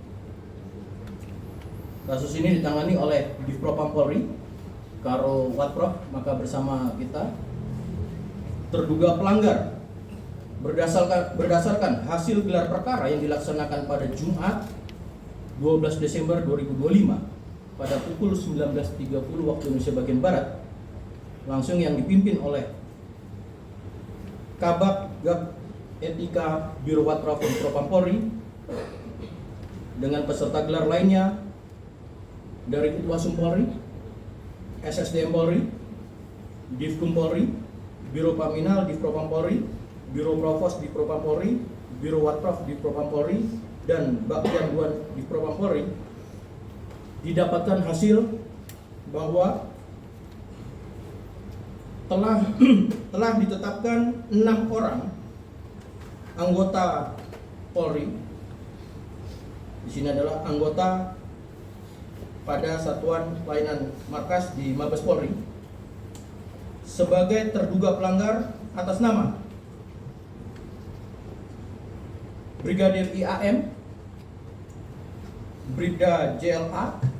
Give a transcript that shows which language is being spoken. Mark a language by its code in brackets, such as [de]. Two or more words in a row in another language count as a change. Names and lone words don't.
[id] Kasus ini ditangani oleh Divpropam Polri, Karo Watprof, maka bersama kita terduga pelanggar berdasarkan hasil gelar perkara yang dilaksanakan pada Jumat 12 Desember 2025 pada pukul 19.30 waktu Indonesia bagian Barat, langsung yang dipimpin oleh Kabak Gab Etika Biro Watprof Propam Polri dengan peserta gelar lainnya dari Itwasum Polri, SSDM Polri, Divkum Polri, Biro Paminal Divpropam Polri, Biro Provos Divpropam Polri, Biro Watprof Divpropam Polri, dan Bagian 2 Divpropam Polri. Didapatkan hasil bahwa telah ditetapkan 6 orang anggota Polri. Di sini adalah anggota pada Satuan Pelayanan Markas di Mabes Polri sebagai terduga pelanggar atas nama Brigadir IAM, Bribda JLA,